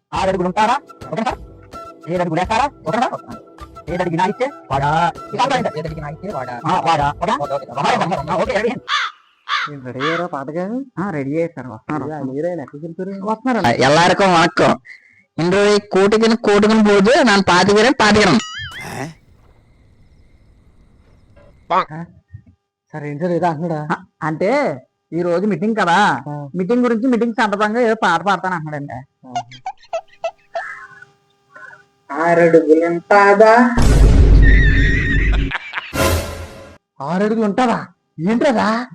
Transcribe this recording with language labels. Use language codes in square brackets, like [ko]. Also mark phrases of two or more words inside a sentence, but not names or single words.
[te] 6 అడుగులు ఉంటారా [en] okay sir [te] 7 అడుగులు వేస్తారా [en] okay sir [te] 7 అడిగినా ఇచ్చే వాడా 7 అడిగినా ఇచ్చే వాడా [en] okay ready ready [te] అయ్యారా పాటగా రెడీ అయ్యారు సార్ వస్తున్నారు [ta] எல்லாருக்கும் வணக்கம். இன்றைய கூட்டுக்குன்னு போது நான் பாத்துக்கிறேன். [te] సార్ ఏం సార్ ఏదో అంటున్నాడా అంటే ఈ రోజు మీటింగ్ కదా మీటింగ్ గురించి మీటింగ్ సందర్భంగా ఏదో పాట పాడతాను అంటున్నాడండి 6 అడుగులు ఉంటుందా 6 అడుగులు ఉంటుందా ఏంటదా